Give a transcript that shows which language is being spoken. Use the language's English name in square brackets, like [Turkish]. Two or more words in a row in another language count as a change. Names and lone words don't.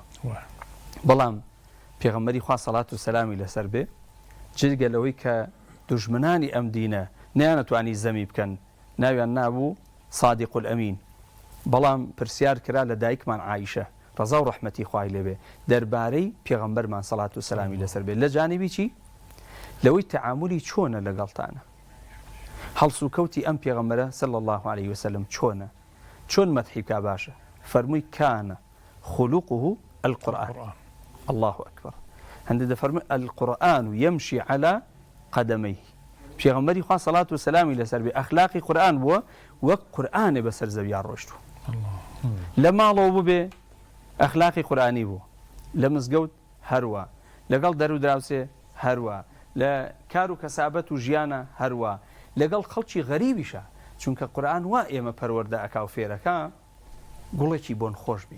[Central Kurdish] بەڵام پێغەمبەری خوا سەڵات و سەلامی لەسەر بێ جگە لەوەی کە دوژمنانی ئەم دینە نەیانەتوانی زەمی بکەن، ناویان نابوو [Arabic] صادق الئەمین، [Central Kurdish] بەڵام پرسیار کرا لە دایکمان عایشە ڕەزا و ڕەحمەتی خوای لێبێ دەربارەی پێغەمبەرمان سەڵات و سەلامی لەسەر بێ لە جانیبی چی؟ لەوەی تەعاملی چۆنە لەگەڵتانە، هەڵس و کەوتی ئەم پێغەمبەرە [Arabic] صلی الله عەلەیهی وسەلەم [Central Kurdish] چۆنە، چۆن مەدحی بکا باشە. فەرمووی [Arabic] کانە خولوقه القورئان. الله أكبر. [Central Kurdish] هەندێک دەفەرمێ [Arabic] القورئان يمشي على قدميه. [Central Kurdish] پێغەمبەری خوا سەڵات و سەلامی لەسەر بێ ئەخلاقی قورئان بووە وەک قورئانێ بەسەر زەویان ڕۆیشتووە. لە ماڵەوە ببێ ئەخلاقی قورئانی بوو، لە مزگەوت هەروە، لەگەڵ دەرو دراوسێ هەروە، لە کار و کەسابەت و ژیانە هەروە، لەگەڵ خەڵکی غەریبیشە، چونکە قورئان وا ئێمە پەروەردە ئەکا و فێرەکە گوڵێکی بۆن خۆش بین.